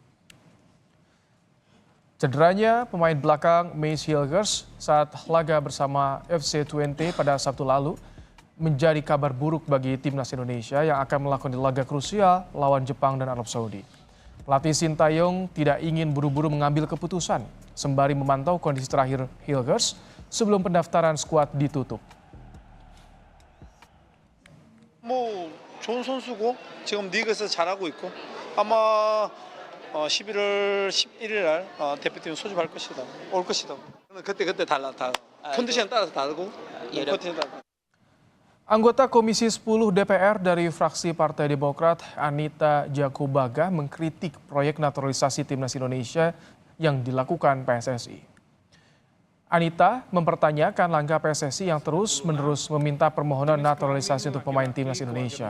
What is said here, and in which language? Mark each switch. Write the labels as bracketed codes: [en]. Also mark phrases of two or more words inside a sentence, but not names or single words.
[id] Cederanya pemain belakang Mace Hilgers saat laga bersama FC Twente pada Sabtu lalu menjadi kabar buruk bagi timnas Indonesia yang akan melakukan laga krusial lawan Jepang dan Arab Saudi. Pelatih Sinteyong tidak ingin buru-buru mengambil keputusan sembari memantau kondisi terakhir Hilgers sebelum pendaftaran skuad ditutup. [ko] 좋은 선수고 지금 리그에서 잘하고 있고 아마 11월 11일 날 대표팀 소집할 것이다. 올 것이다. 그때 달라. 컨디션 따라서 다르고 컨디션 따라. [id] Anggota Komisi 10 DPR dari fraksi Partai Demokrat, Anita Jakobaga, mengkritik proyek naturalisasi timnas Indonesia yang dilakukan PSSI. Anita mempertanyakan langkah PSSI yang terus-menerus meminta permohonan naturalisasi untuk pemain timnas Indonesia.